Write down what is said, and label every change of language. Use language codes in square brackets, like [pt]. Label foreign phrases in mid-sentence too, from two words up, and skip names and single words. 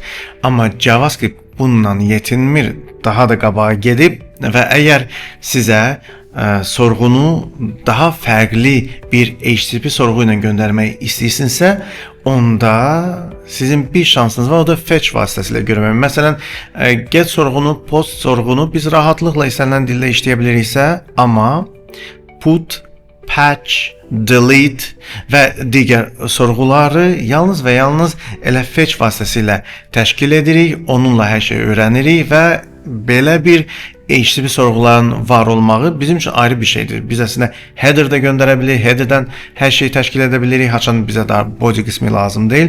[az] Amma JavaScript bununla yetinmir, daha da qabağa gedib və əgər sizə sorğunu daha fərqli bir HTTP sorğu ilə göndərmək istəyirsinizsə, onda sizin bir şansınız var, o da fetch vasitəsilə görmək. Məsələn, get sorğunu, post sorğunu biz rahatlıqla istənilən dildə işləyə biliriksə, amma put, patch, delete və digər sorğuları yalnız və yalnız elə fetch vasitəsilə təşkil edirik, onunla hər şeyi öyrənirik və belə bir HTTP sorğuların var olmağı bizim üçün ayrı bir şeydir. Biz əslində header-də göndərə bilirik, header-dən hər şeyi təşkil edə bilirik, haçan bizə daha body qismi lazım deyil.